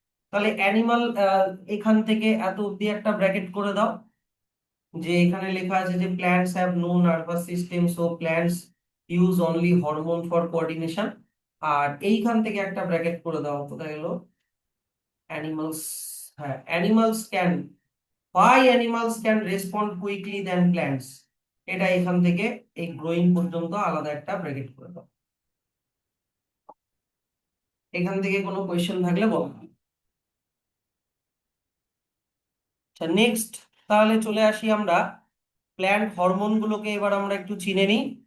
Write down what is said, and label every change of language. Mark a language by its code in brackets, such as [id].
[bn] তাহলে অ্যানিমাল, এখান থেকে এত অব্দি একটা ব্র্যাকেট করে দাও, যে এখানে লেখা আছে যে [en] Plants have no nervous system, so plants use only hormone for coordination. [bn] আর এইখান থেকে একটা ব্র্যাকেট করে দাও, কোথায় গেল, অ্যানিমালস। [en] হ্যাঁ, animals can, why animals can respond quickly than plants। [bn] এটা এখান থেকে এই গ্রোয়িং পর্যন্ত আলাদা একটা ব্র্যাকেট করে দাও। এখান থেকে কোনো কোয়েশ্চেন থাকলে বলো। আচ্ছা নেক্সট, তাহলে চলে আসি আমরা প্ল্যান্ট হরমোন গুলোকে, এবার আমরা একটু চিনে নিই।